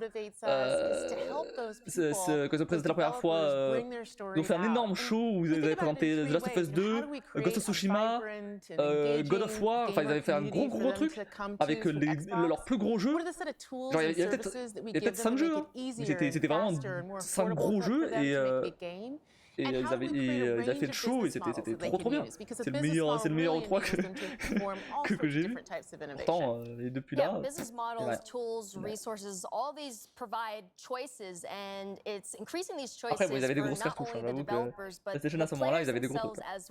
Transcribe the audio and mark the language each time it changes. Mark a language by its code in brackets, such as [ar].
[fr] Quand ils ont présenté la première fois, ils ont fait un énorme show où ils avaient présenté The Last of Us 2, Ghost of Tsushima, God of War, enfin ils avaient fait un gros truc avec leurs plus gros jeux. Genre il y a peut-être 5 jeux, hein. C'était vraiment 5 gros jeux et ils avaient fait le show et c'était trop bien. C'est le meilleur E3 que j'ai vu. Pourtant, et depuis là. [en] Business models, tools, resources, all these provide choices and it's increasing these choices. [fr] Après, ils avaient des grosses cartouches, j'avoue que PlayStation à ce moment-là, ils avaient des gros trucs.